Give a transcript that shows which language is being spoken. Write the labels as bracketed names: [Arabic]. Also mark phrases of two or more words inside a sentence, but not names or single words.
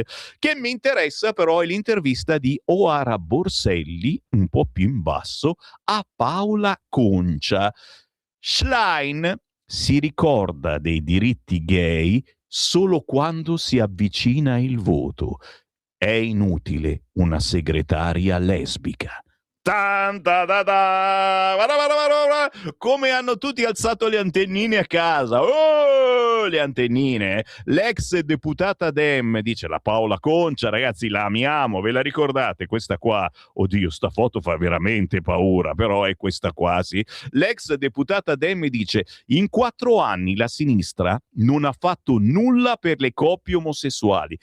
[Italian] Che mi interessa però è l'intervista di Oara Borselli, un po' più in basso, a Paola Concia. Schlein si ricorda dei diritti gay solo quando si avvicina il voto. È inutile una segretaria lesbica. Tan, ta, ta, ta. Vara, vara, vara, vara. Come hanno tutti alzato le antennine a casa. Oh, le antennine. L'ex deputata Dem, dice la Paola Concia, ragazzi, la amiamo, ve la ricordate? Questa qua, oddio, sta foto fa veramente paura, però è questa qua, sì. L'ex deputata Dem dice: in 4 anni la sinistra non ha fatto nulla per le coppie omosessuali.